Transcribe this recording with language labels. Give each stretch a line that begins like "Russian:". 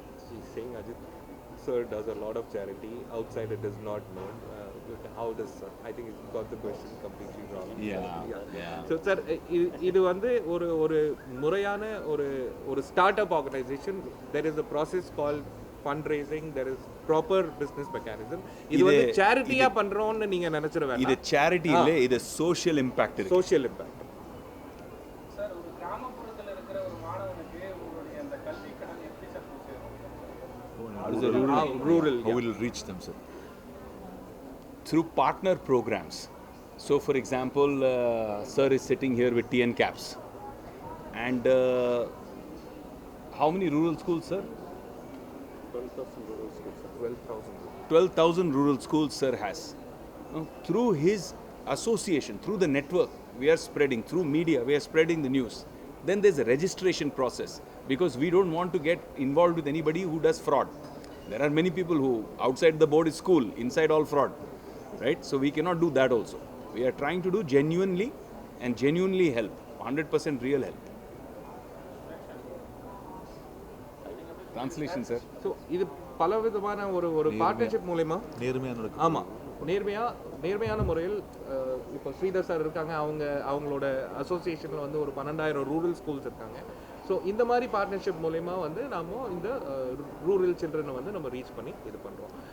English: He's saying Ajit sir does a lot of charity. Outside it is not known. How does I think he's got the question completely wrong. Yeah. So sir,
Tamil: இது வந்து ஒரு முறையான ஒரு start-up organisation.
English: There is a process called fundraising. There is proper business mechanism.
Tamil: இது வந்து சேரிட்டியா பண்றோம்னு நீங்க நினைச்சிர வேண்டாம். இது சேரிட்டி இல்ல, இது
English: social impact
Tamil: இருக்கு.
English: Social impact.
Tamil: சார், ஒரு கிராமப்புறத்துல இருக்கிற ஒரு மாணவனுக்கு உங்களுடைய அந்த கல்வி கடன் எப்படி sir
English: Rural. How will it reach them, sir? Through partner programs. So for example, sir is sitting here with TN Caps, and how many rural schools, sir? 12,000 rural schools. 12,000 rural schools sir has. Through his association, through the network, we are spreading, through media, we are spreading the news. Then there's a registration process, because we don't want to get involved with anybody who does fraud. There are many people who outside the board is school, inside all fraud, right? So we cannot do that also. We are trying to do genuinely and genuinely help, 100% real help. Translation, sir. So
Tamil: இது பல விதமான ஒரு partnership மூலமா நேர்மையா நடக்கும். ஆமா நேர்மையான முறையில் இப்போ ஸ்ரீதர் சார் இருக்காங்க, அவங்களோட அசோசியேஷனில் வந்து ஒரு 12,000 ரூரல் ஸ்கூல்ஸ் இருக்காங்க. ஸோ இந்த மாதிரி பார்ட்னர்ஷிப் மூலயமா வந்து நாம இந்த ரூரல் சில்ட்ரனை வந்து நம்ம ரீச் பண்ணி இது பண்ணுறோம்.